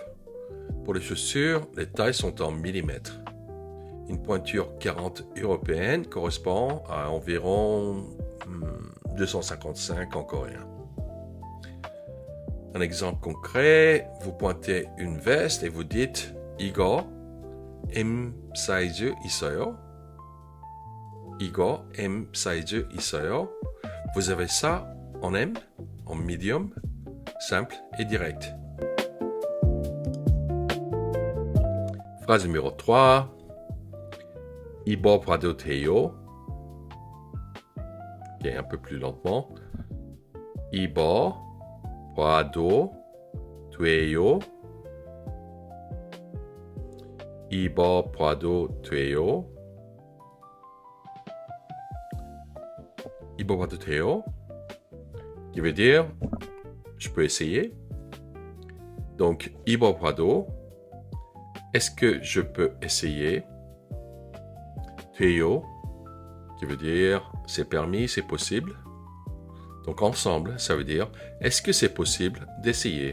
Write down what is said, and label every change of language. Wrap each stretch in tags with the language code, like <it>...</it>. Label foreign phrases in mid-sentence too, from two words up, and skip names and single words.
<fr>Pour les chaussures, les tailles sont en millimètres. Une pointure 40 européenne correspond à environ 255 en coréen. Un exemple concret, vous pointez une veste et vous dites</fr> <ko>이거 M 사이즈 있어요? 이거 M 사이즈 있어요?</ko> <fr>Vous avez ça en M, en medium, simple et direct. Phrase numéro 3.</fr> <ko>입어봐도 돼요?</ko> <fr>Okay, un peu plus lentement.</fr> <ko>입어봐도 돼요? 입어봐도 돼요? 입어봐도 돼요?</ko> <fr>Qui veut dire je peux essayer. Donc 입어봐도, est-ce que je peux essayer? 돼요, qui veut dire c'est permis, c'est possible. Donc ensemble, ça veut dire est-ce que c'est possible d'essayer?</fr>